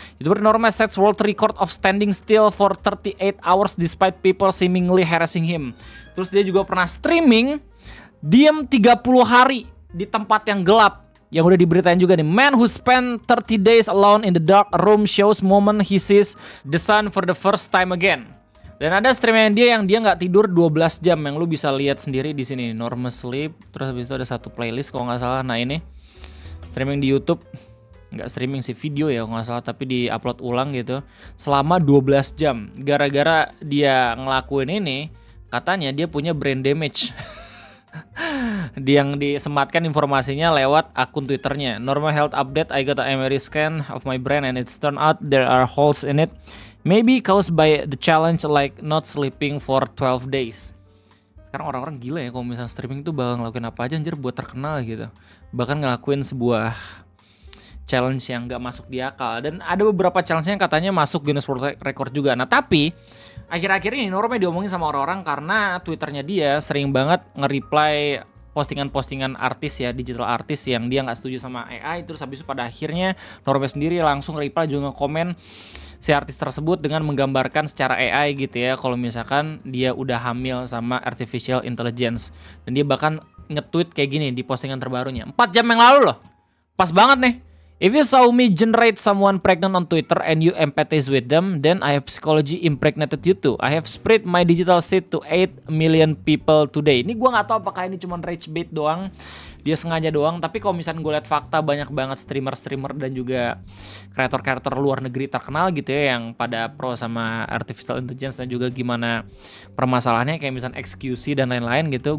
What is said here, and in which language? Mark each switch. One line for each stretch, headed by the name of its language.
English: YouTuber Norme sets world record of standing still for 38 hours despite people seemingly harassing him.
Indonesian: Terus dia juga pernah streaming diam 30 hari di tempat yang gelap, yang udah diberitain juga nih.
English: Man who spent 30 days alone in the dark room shows moment he sees the sun for the first time again.
Indonesian: Dan ada streaming dia yang dia nggak tidur 12 jam yang lu bisa lihat sendiri di sini, Norme Sleep. Terus habis itu ada satu playlist kalau nggak salah. Nah ini streaming di YouTube, nggak streaming sih, video ya kalau nggak salah, tapi di upload ulang gitu selama 12 jam. Gara-gara dia ngelakuin ini, katanya dia punya brain damage. Dia yang disematkan informasinya lewat akun Twitternya.
English: Normal health update, I got an MRI scan of my brain and it's turned out there are holes in it. Maybe caused by the challenge like not sleeping for 12 days.
Indonesian: Sekarang orang-orang gila ya kalau misalnya streaming tuh bakal ngelakuin apa aja anjir buat terkenal gitu. Bahkan ngelakuin sebuah challenge yang gak masuk di akal. Dan ada beberapa challenge yang katanya masuk Guinness World Record juga. Nah tapi akhir-akhir ini Norme diomongin sama orang-orang karena Twitternya dia sering banget nge-reply postingan-postingan artis ya, digital artis yang dia gak setuju sama AI. Terus habis itu pada akhirnya Norme sendiri langsung reply juga nge-komen si artis tersebut dengan menggambarkan secara AI gitu ya, kalau misalkan dia udah hamil sama artificial intelligence. Dan dia bahkan nge-tweet kayak gini di postingan terbarunya 4 jam yang lalu loh. Pas banget nih.
English: If you saw me generate someone pregnant on Twitter and you empathize with them, then I have psychology impregnated you too. I have spread my digital seed to 8 million people today.
Indonesian: Ini gue gak tahu apakah ini cuma rage bait doang, dia sengaja doang, tapi kalau misalnya gue lihat fakta, banyak banget streamer-streamer dan juga kreator-kreator luar negeri terkenal gitu ya yang pada pro sama artificial intelligence dan juga gimana permasalahannya kayak misalnya XQC dan lain-lain gitu.